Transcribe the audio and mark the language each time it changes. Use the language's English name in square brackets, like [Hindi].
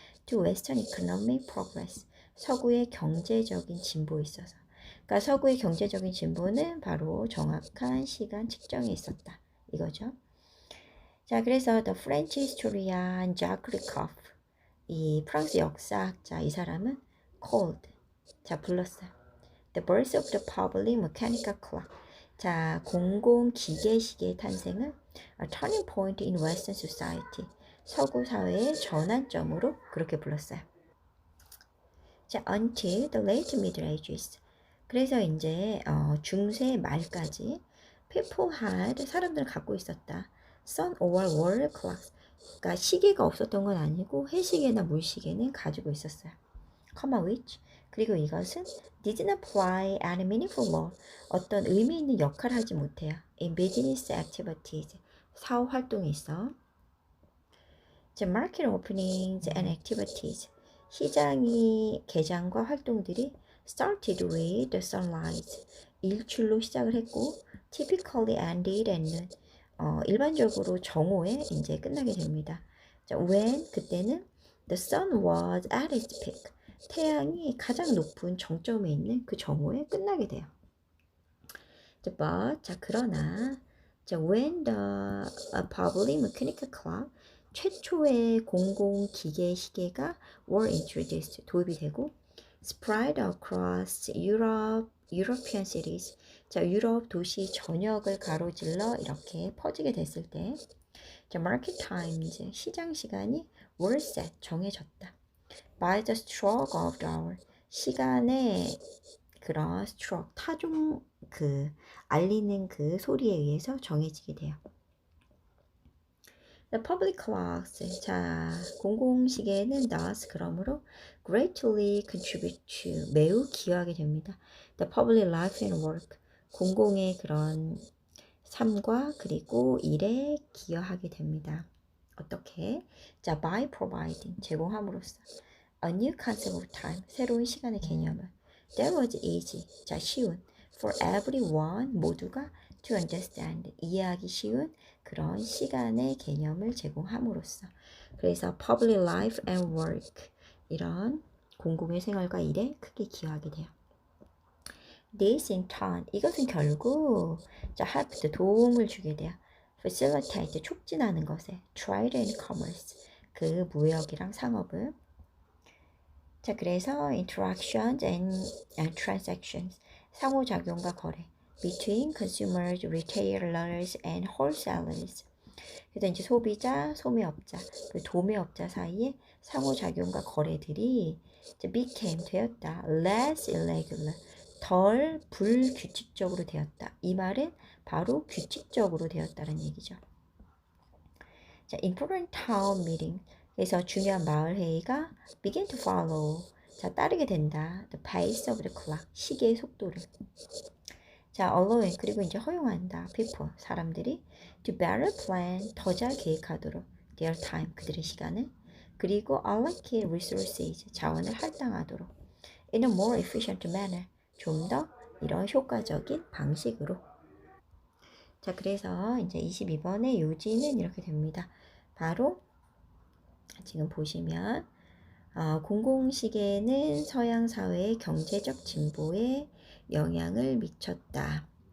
[English] to Western economic progress, [Korean] 서구의 경제적인 진보에 있어서. 그러니까 서구의 경제적인 진보는 바로 정확한 시간 측정에 있었다. 이거죠. 자, 그래서 [English] the French historian Jacques Lecoq, [Korean] 이 프랑스 역사학자 이 사람은 [English] called, [Korean] 자, 불렀어요. [English] The birth of the public mechanical clock. [Korean] 자, 공공 기계시계의 탄생은 [English] a turning point in Western society. [Korean] 서구 사회의 전환점으로 그렇게 불렀어요. [English] 자, until the late Middle Ages. [Korean] 그래서 이제 중세 말까지 [English] people had, [Korean] 사람들은 갖고 있었다. [English] sun or wall clocks. [Korean] 그러니까 시계가 없었던 건 아니고 해시계나 물시계는 가지고 있었어요. [English] comma which. [Korean] 그리고 이것은 [English] did not play any meaningful role. [Korean] 어떤 의미 있는 역할을 하지 못해요. [English] in business activities. [Korean] 사업 활동에 있어. [English] The market openings and activities. [Korean] 시장이 개장과 활동들이 [English] started with the sunrise. [Korean] 일출로 시작을 했고 [English] typically ended at [Korean] 일반적으로 정오에 이제 끝나게 됩니다. [English] 자, when [Korean] 그때는 [English] the sun was at its peak. [Korean] 태양이 가장 높은 정점에 있는 그 정오에 끝나게 돼요. But, 자, 그러나 자, [English] when the public mechanical clock, [Korean] 최초의 공공 기계 시계가 [English] were introduced, [Korean] 도입이 되고 [English] spread across European cities, [Korean] 자, 유럽 도시 전역을 가로질러 이렇게 퍼지게 됐을 때 자, [English] market times, [Korean] 시장 시간이 [English] were set, [Korean] 정해졌다. [English] by the stroke of the hour, [Korean] 시간의 그런 stroke, 타종 그 알리는 그 소리에 의해서 정해지게 돼요. [English] The public clocks, [Korean] 자, 공공시계는 [English] thus [Korean] 그러므로 [English] greatly contribute to, [Korean] 매우 기여하게 됩니다. [English] The public life and work, [Korean] 공공의 그런 삶과 그리고 일에 기여하게 됩니다. 어떻게? 자, [English] by providing, [Korean] 제공함으로써 [English] a new concept of time, [Korean] 새로운 시간의 개념을 [English] that was easy, [Korean] 자, 쉬운 [English] for everyone, [Korean] 모두가 [English] to understand, [Korean] 이해하기 쉬운 그런 시간의 개념을 제공함으로써 그래서 [English] public life and work, [Korean] 이런 공공의 생활과 일에 크게 기여하게 돼요. [English] This in turn, [Korean] 이것은 결국 자, help, 도움을 주게 돼요. facilitate, 촉진하는 것에 [English] trade and commerce, [Korean] 그 무역이랑 상업을. 자, 그래서 [English] interactions and transactions, [Korean] 상호작용과 거래 [English] between consumers, retailers and wholesalers. [Korean] 그래서 이제 소비자, 소매업자, 그 도매업자 사이에 상호작용과 거래들이 이제 became, 되었다. [English] less irregular, [Korean] 덜 불규칙적으로 되었다. 이 말은 바로 규칙적으로 되었다는 얘기죠. [English] 자, important town meeting. [Korean] 그래서 중요한 마을 회의가 [English] begin to follow. [Korean] 자, 따르게 된다. [English] The pace of the clock. [Korean] 시계의 속도를. 자, [English] allowing. [Korean] 그리고 이제 허용한다. people. [English] 사람들이 to better plan. [Korean] 더 잘 계획하도록. [English] their time. [Korean] 그들의 시간을. [English] 그리고 allocate resources. [Korean] 자원을 할당하도록. [English] in a more efficient manner. [Korean] 좀 더 이런 효과적인 방식으로. 자, 그래서 이제 22번의 요지는 이렇게 됩니다. 바로 지금 보시면 공공시계는 서양 사회의 경제적 진보에 영향을 미쳤다.